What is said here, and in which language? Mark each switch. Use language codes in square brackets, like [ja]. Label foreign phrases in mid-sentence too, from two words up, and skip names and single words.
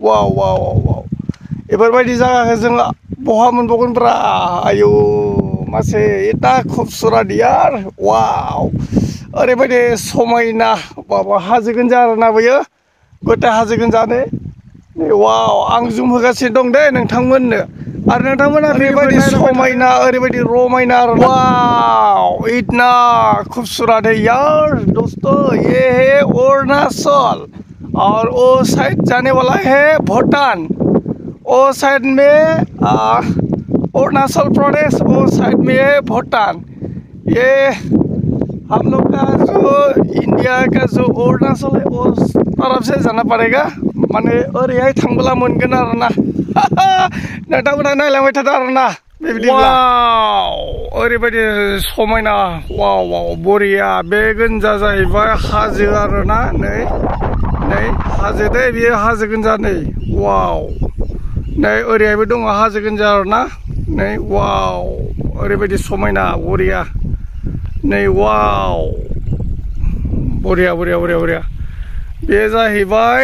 [brx] वाव बेफोरबायदि जायगाखौ जों बहा मोनबावगोनब्रा आयौ मासे [hi] इतना खूबसूरत यार [brx] वाव ओरैबायदि समायना बाबा हाजो गोनजा आरोना बेयो गटे हाजो गोनजानो वाव आं जुम होगासिनो दं दे नोंथांमोननो आरो नोंथांमोना बेबायदि समायना ओरैबायदि रमायना [hi] वाव इतना खूबसूरत है यार दोस्तों ये है अरुणाचल और वो साइड जाने वाला है भूटान वो साइड में अरुणाचल प्रदेश वो साइड में है भूटान ये हम लोग का जो इंडिया का जो अरुणाचल है वो तरफ से जाना पड़ेगा [brx] माने ओरैहाय थांबोला मोनगोन आरोना नोंथांमोना नायलांबाय थादो आरोना बेबायदिब्ला वाव ओरैबायदि समायना वाव बरिया बे गोनजा जाहैबाय हाजो आरोना नै हाजो दे बेयो हाजो गोनजा नै वाव नै ओरैहायबो दङ हाजो गोनजा आरोना नै वाव ओरैबायदि समायना बरिया नै वाव बरिया बे जाहैबाय